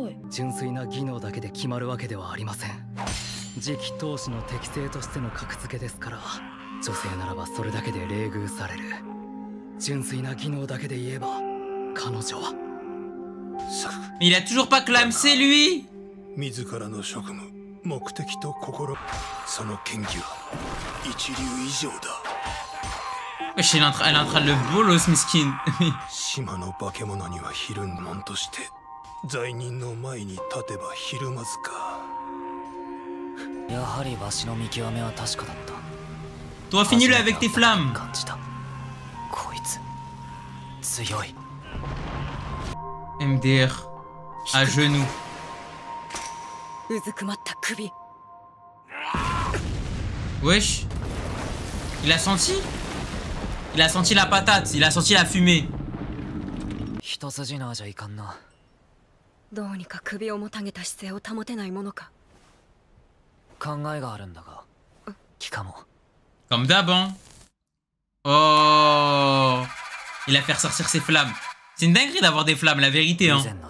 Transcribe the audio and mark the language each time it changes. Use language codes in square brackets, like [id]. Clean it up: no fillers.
[ja] 純粋な技能だけで決まるわけではありません。次期当主の適性としての格付けですから、女性ならばそれだけで冷遇される。純粋な技能だけで言えば、彼女は。 [fr] Mais il a toujours pas clamsé lui. [ja] 自らの職務、目的と心、その剣技は一流以上だ。 [fr] Wesh, elle est en train de le bolos, miskin. [ja] 島の化け物にはひるんもんとして。罪人の前に立てばひるまずか。やはりわしの見極めは確かだった。 [fr] Toi, finis-le avec tes flammes. [ja] 感じた。こいつ強い。 [fr] MDR à genoux. [ja] うずくまった首。 [fr] Wesh. Il a senti? Il a senti la patate, il a senti la fumée. [ja] 一筋縄じゃいかんな。どうにか首をもたげた姿勢を保てないものか。考えがあるんだが、聞かも。 [fr] Comme d'hab, hein. Oh. Il a fait ressortir ses flammes. C'est une dinguerie d'avoir des flammes, la vérité, hein.